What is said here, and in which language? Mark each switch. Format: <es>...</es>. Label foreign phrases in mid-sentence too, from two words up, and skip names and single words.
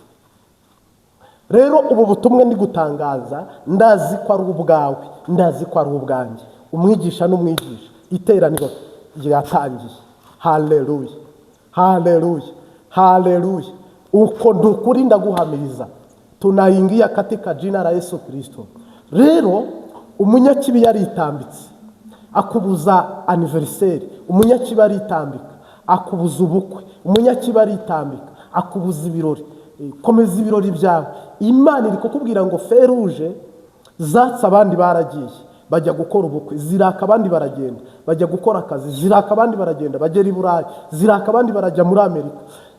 <rw>Rero ubu butumwa ndi gutangaza ndazi ko ari ubwawe, ndazi ko ari ubwanjye. Umwigisha n'umwigisha, iteraniro ryatangiye. Haleluya, haleluya, haleluya. Uko ndukuri ndaguhamiriza,</rw> <sw>tunaingia katika jina la Yesu Kristo.</sw> <rw>Rero umunyakibi yaritambitse akubuza anniversaire, umunyakibi aritambika akubuza ubukwe, umunyakibi aritambika akubuza ibirori. Komeza ibirori byawe. Imana iri kukubwira ngo feruje zatsa abandi baragiye bajya gukora ubukwe, ziraka abandi baragenda bajya gukora akazi, ziraka abandi baragenda bagera i Burayi, ziraka abandi barajya muri Amerika.</rw>